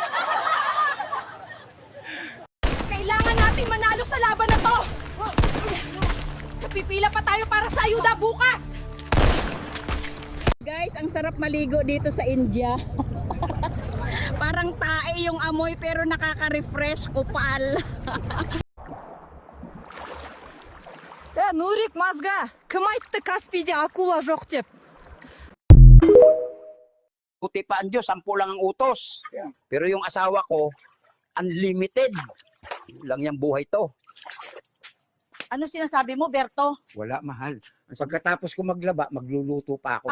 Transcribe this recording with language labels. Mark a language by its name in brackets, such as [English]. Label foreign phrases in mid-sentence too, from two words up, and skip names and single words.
[Filipino] Kailangan natin manalo sa laban na to! Kapipila pa tayo para sa ayuda bukas! Guys, ang sarap maligo dito sa India. Parang tae yung amoy pero nakaka-refresh, kupal. [Kazakh] Нурик мозга, кымайтты Каспийде акула жоқ деп. [Filipino] Puti pa ang Diyos, 10 lang ang utos. Pero yung asawa ko, unlimited. Lang yung buhay to. Ano sinasabi mo, Berto? Wala, mahal. Pagkatapos ko maglaba, magluluto pa ako.